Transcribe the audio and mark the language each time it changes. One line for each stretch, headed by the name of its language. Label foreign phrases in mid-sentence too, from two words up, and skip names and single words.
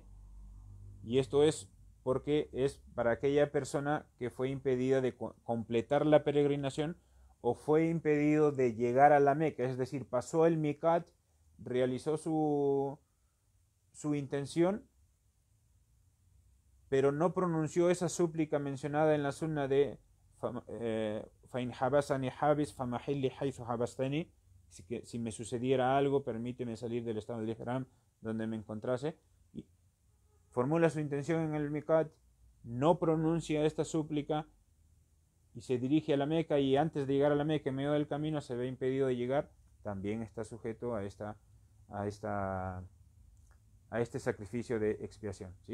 Spanish: Y esto es porque es para aquella persona que fue impedida de completar la peregrinación o fue impedido de llegar a la Meca, es decir, pasó el Miqat, realizó su intención, pero no pronunció esa súplica mencionada en la sunna de
Arabic: فَإِنْ حَبَسَنِي حَابِسْ فَمَحِلِّ حَيْثُ حَبَسْتَنِي,
Spanish: si me sucediera algo, permíteme salir del estado del Ihram donde me encontrase. Y formula su intención en el Miqat, no pronuncia esta súplica y se dirige a la Meca, y antes de llegar a la Meca, en medio del camino, se ve impedido de llegar, también está sujeto a este sacrificio de expiación, ¿sí?